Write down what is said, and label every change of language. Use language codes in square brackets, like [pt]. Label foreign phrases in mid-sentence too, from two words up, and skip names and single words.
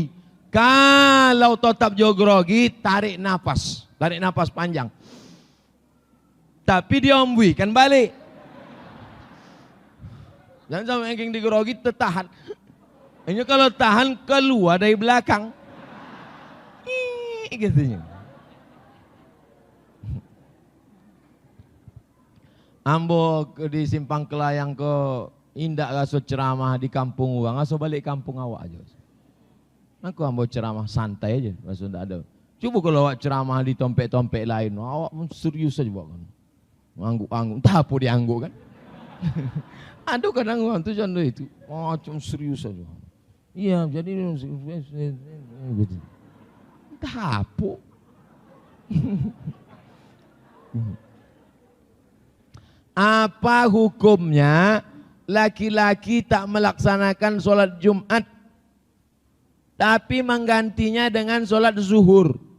[id] Kalau tetap jo grogi, tarik nafas panjang. Tapi diombui kan balik. Jangan sampai yang digrogi tertahan. Ini kalau tahan keluar dari belakang. Gitu. [min] Ambo di Simpang Kelayang ke indak raso ceramah di kampung orang, raso balik kampung awak aja. Aku ambo ceramah santai aja, raso ndak ada. Coba kalau awak ceramah di tompek-tompek lain, awak serius aja buat kan. [id] Angguk-angguk, entah apa diangguk kan. Aduh kadang orang tu contoh itu, macam serius aja. Iya, jadi gitu. Entah apa. Apa hukumnya laki-laki tak melaksanakan sholat Jumat tapi menggantinya dengan sholat zuhur?